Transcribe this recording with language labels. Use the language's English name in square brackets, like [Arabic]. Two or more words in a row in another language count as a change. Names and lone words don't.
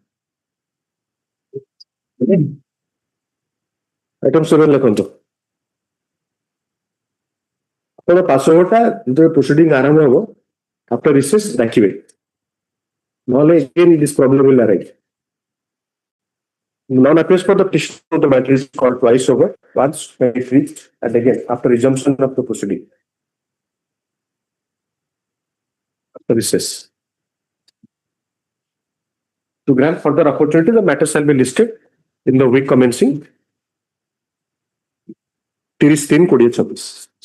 [Odia] ଆଇଟମ 7 ଲେଖନ୍ତୁ ଆପଣ 5 ଘଣ୍ଟା ଯେତେବେଳେ ପ୍ରୋସିଡିଂ ଆରମ୍ଭ ହବ [English] after recess [Odia] ଡାକିବେ ନହେଲେ [English] again this problem will arise Non-appearance for the petition of the matter is called twice over, once when it reached, and again after resumption of the proceeding. After recess. To grant further opportunity, the matter shall be listed in the week commencing 30/3/2026.